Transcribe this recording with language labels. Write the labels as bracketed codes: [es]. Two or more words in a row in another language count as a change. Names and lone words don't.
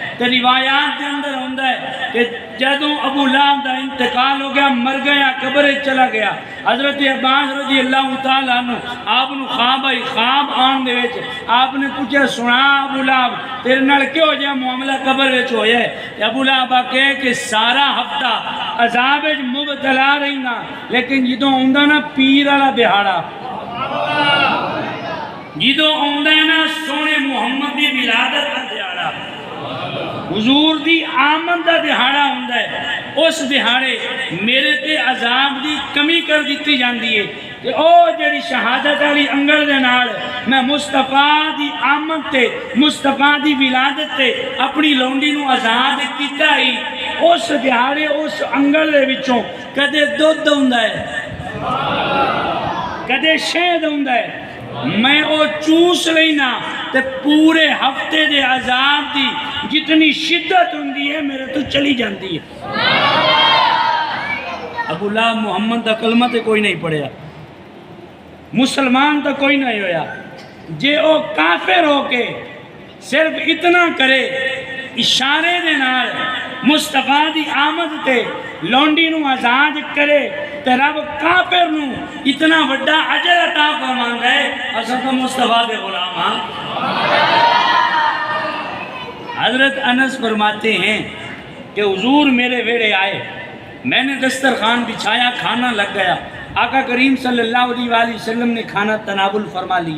[pa] تو روایات کے اندر ہوندا ہے کہ جدوں ابو لہب دا انتقال ہو گیا، مر گیا، قبر چلا گیا، حضرت عباس [ar] رضی اللہ تعالیٰ عنہ [pa] آپ نو خواب آئی، خواب آن دے وچ آپ نے پوچھا سنا ابو لہب تیرے نال کیوں جا معاملہ قبر وچ ہویا ہے؟ ابو لہب کہے کہ سارا ہفتہ عذاب وچ مبتلا رہنا، لیکن جدوں ہوندا نا پیر والا دہاڑا، جدوں ہوندا ہے نا سونے محمد دی ولادت دا دہاڑا، حضور دی آمد دا دہاڑا ہوندا ہے، اس دہاڑے میرے تے عذاب دی کمی کر دیتی جاندی ہے کہ او جڑی شہادت والی انگل دے نال میں مصطفیٰ دی آمد تے، مصطفیٰ دی ولادت تے اپنی لونڈی نو آزاد کیتا ہی، اس دہاڑے اس انگل دے وچوں کدے دودھ ہوندا ہے، کدے شہد ہوندا ہے، میں او چوس لینا تے پورے ہفتے دے عذاب دی جتنی شدت ہوندی ہے میرے تو چلی جاندی ہے۔ ابو لہب محمد دا کلمہ تے کوئی نہیں پڑھیا، مسلمان تو کوئی نہیں ہویا، جے او کافر ہو کے صرف اتنا کرے اشارے دے نال مصطفیٰ دی آمد تے لونڈی نو آزاد کرے تے رب کافر نو اتنا بڑا اجر عطا فرماندا ہے، اساں تو مصطفیٰ دے غلام ہاں۔ [ur] حضرت انس فرماتے ہیں کہ حضور میرے ویڑے آئے، میں نے دسترخوان بچھایا، کھانا لگ گیا، آقا کریم [ar] صلی اللہ علیہ وآلہ وسلم [ur] نے کھانا تناول فرما لیا۔